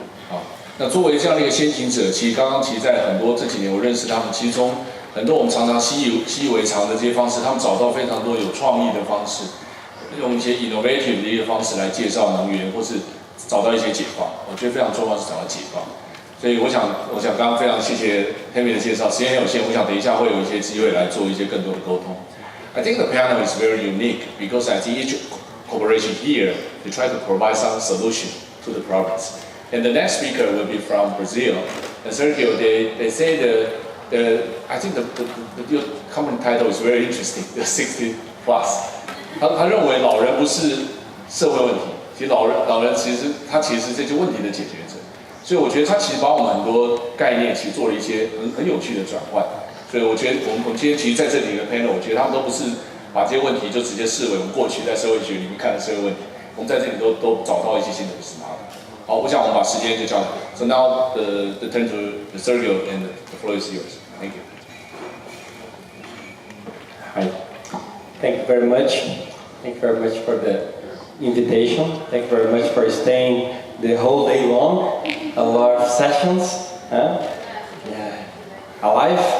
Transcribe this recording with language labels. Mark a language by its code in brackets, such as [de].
[zh] 好，那作为这样的一个先行者，其实刚刚在很多这几年我认识他们，其实从很多我们常常习以为常的这些方式，他们找到非常多有创意的方式，用一些 innovative 的一个方式来介绍能源，或是找到一些解放。我觉得非常重要是找到解放。所以我想刚刚非常谢谢 Tammy 的介绍，时间很有限，我想等一下会有一些机会来做一些更多的沟通。 [en] I think the panel is very unique because I think each corporation here they try to provide some solution to the problems. And the next speaker will be from Brazil. And Sergio, they say I think the common title is very interesting. The 60 plus. [zh] 他认为老人不是社会问题，其实老人其实是这些问题的解决者。所以我觉得他其实把我们很多概念其实做了一些很有趣的转换。所以我觉得我们今天其实在这里的 panel， 我觉得他们都不是把这些问题就直接视为我们过去在社会学里面看的社会问题，我们在这里都找到一些新的思考。好，我想我们把时间就交给。 [en] So now the turn to Sergio and the floor is yours. Thank you. Hi. Thank you very much. Thank you very much for the invitation. Thank you very much for staying the whole day long. A lot of sessions. Yeah. Alive?